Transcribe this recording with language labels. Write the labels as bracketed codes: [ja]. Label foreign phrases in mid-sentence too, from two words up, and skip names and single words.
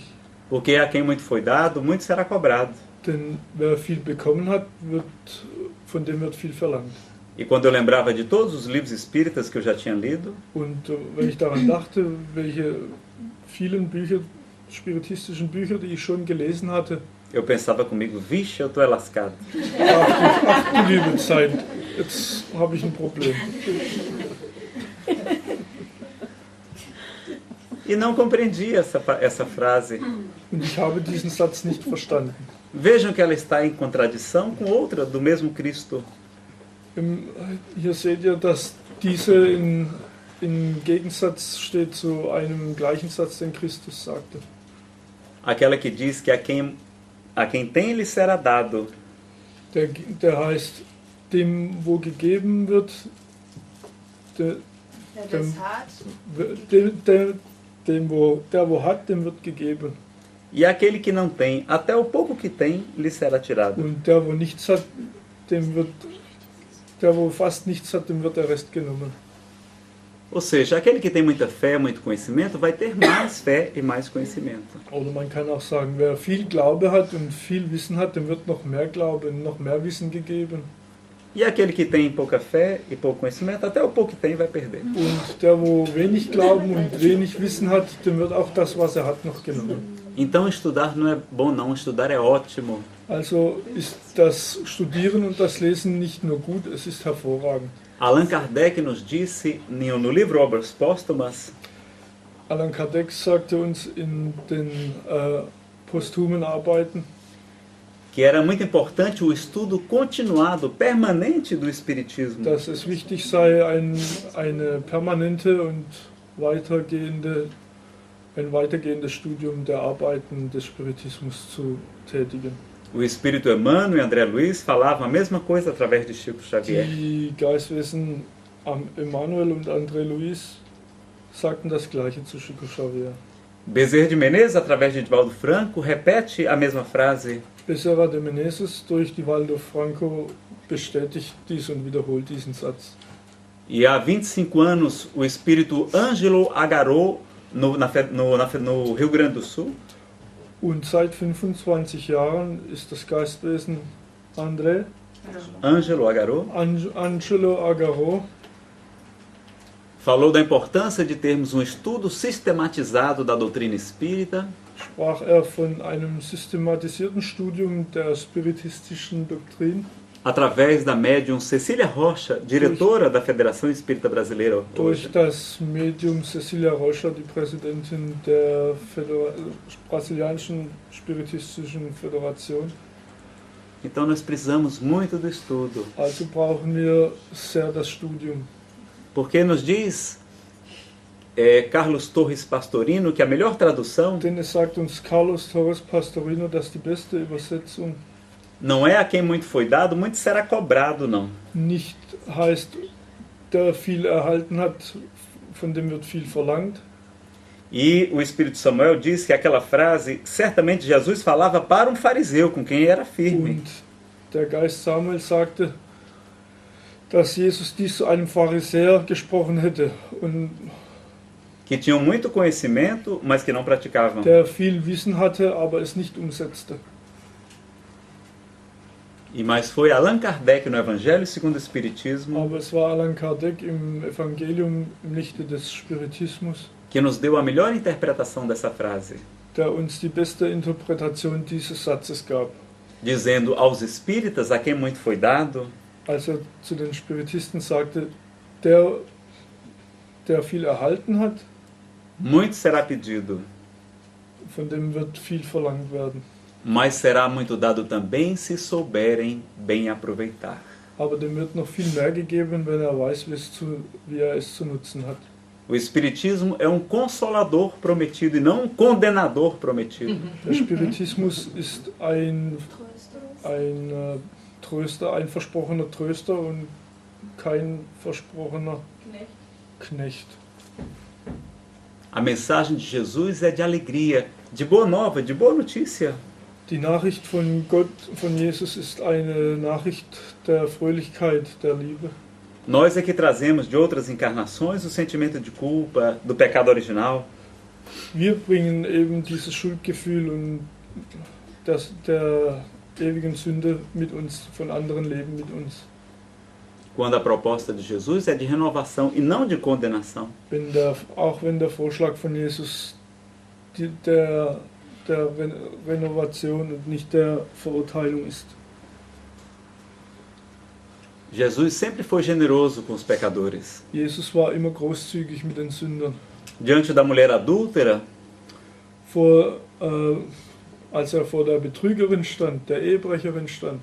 [pt] Porque a quem muito foi dado, muito será cobrado. [de] Denn wer viel bekommen hat, von dem wird viel verlangt. [pt] E quando eu lembrava de todos os livros espíritas que eu já tinha lido, [de] Und wenn ich daran dachte, welche vielen Bücher spiritistischen Bücher, die ich schon gelesen hatte, [pt] eu pensava comigo, vixe, eu tô lascado. [de] ach du liebe Zeit, jetzt habe ich ein Problem. [pt] E não compreendi essa frase. [de] Und ich habe diesen Satz nicht verstanden. [pt] Vejam que ela está em contradição com outra do mesmo Cristo. [de] Hier seht ihr, dass diese im Gegensatz steht zu einem gleichen Satz, den Christus sagte. [pt] Aquela que diz que a quem tem lhe será dado. [de] Der heißt, dem wo gegeben wird, der wo hat, dem wird gegeben. [pt] E aquele que não tem, até o pouco que tem, lhe será tirado. [de] Und der wo nichts hat, der wo fast nichts hat, dem wird der Rest genommen. [pt] Ou seja, aquele que tem muita fé, muito conhecimento, vai ter mais fé e mais conhecimento. [de] Oder man kann auch sagen, wer viel Glaube hat und viel Wissen hat, dem wird noch mehr Glaube und noch mehr Wissen gegeben. [pt] E aquele que tem pouca fé e pouco conhecimento, até o pouco que tem, vai perder. [de] Und der wo wenig Glauben und wenig Wissen hat, dem wird auch das, was er hat, noch genommen. [pt] Então estudar não é bom não, estudar é ótimo. [de] Also ist das Studieren und das Lesen nicht nur gut, es ist hervorragend. [pt] Allan Kardec nos disse no livro Obras Póstumas [de] Allan Kardec sagte uns in den posthumen Arbeiten, [pt] que era muito importante o estudo continuado, permanente do Espiritismo. [de] dass es wichtig sei, eine permanente und ein weitergehendes Studium der Arbeiten des Spiritismus zu tätigen. [pt] O Espírito Emmanuel e André Luiz falavam a mesma coisa através de Chico Xavier. [de] Die Geistwesen Emmanuel und André Luiz sagten das Gleiche zu Chico Xavier. [pt] Bezerra de Menezes, através de Divaldo Franco, repete a mesma frase. [de] Bezerra de Menezes durch Divaldo Franco bestätigt dies und wiederholt diesen Satz. [pt] E há 25 anos, o Espírito Ângelo Agarô, no Rio Grande do Sul, [de] Und seit 25 Jahren ist das Geistwesen Ângelo Agarô, Angelo Agarô [pt] falou da importância de termos um estudo sistematizado da doutrina espírita, [de] sprach von einem systematisierten Studium der spiritistischen Doktrin [pt] através da médium Cecília Rocha, diretora da Federação Espírita Brasileira [de] durch [pt] hoje. [de] das Medium Cecilia Rocha, die Präsidentin der brasilianischen spiritistischen Föderation. [pt] Então nós precisamos muito do estudo, [de] Also brauchen wir sehr das Studium. [pt] porque nos diz Carlos Torres Pastorino que a melhor tradução [de] Denn es sagt uns Carlos Torres Pastorino, dass die beste Übersetzung [pt] não é a quem muito foi dado, muito será cobrado, não. [de] nicht heißt, der viel erhalten hat, von dem wird viel verlangt. [pt] E o Espírito Samuel disse que aquela frase, certamente Jesus falava para um fariseu, com quem era firme. [de] Und der Geist Samuel sagte, dass Jesus dies zu einem Pharisäer gesprochen hätte, und [pt] Que tinham muito conhecimento, mas que não praticavam. [de] der viel Wissen hatte, aber es nicht umsetzte. [pt] Mas foi Allan Kardec no Evangelho segundo o Espiritismo [de] Aber es war Allan Kardec im Evangelium im Lichte des Spiritismus, [pt] que nos deu a melhor interpretação dessa frase, [de] der uns die beste Interpretation dieses Satzes gab. [pt] dizendo aos espíritas, a quem muito foi dado, [de] Als er zu den Spiritisten sagte, der viel erhalten hat, [pt] muito será pedido, [de] von dem wird viel verlangt werden. [pt] mas será muito dado também se souberem bem aproveitar. [de] Aber dem wird noch viel mehr gegeben, wenn er weiß, wie er es zu nutzen hat. [pt] O Espiritismo é um consolador prometido e não um condenador prometido. [de] Der Spiritismus ist ein Tröster, ein versprochener Tröster und kein versprochener Knecht. [pt] A mensagem de Jesus é de alegria, de boa nova, de boa notícia. [de] Die Nachricht von Gott, von Jesus, ist eine Nachricht der Fröhlichkeit, der Liebe. [pt] Nós é que trazemos de outras encarnações o sentimento de culpa, do pecado original. [de] Wir bringen eben dieses Schuldgefühl und der ewigen Sünde mit uns, von anderen Leben mit uns. [pt] Quando a proposta de Jesus é de renovação e não de condenação. [de] Auch wenn der Vorschlag von Jesus der Renovation und nicht der Verurteilung ist. [pt] Jesus sempre foi generoso com os pecadores. [de] Jesus war immer großzügig mit den Sündern. [pt] Diante da mulher adúltera, [de] Als vor der Betrügerin stand, der Ehebrecherin stand,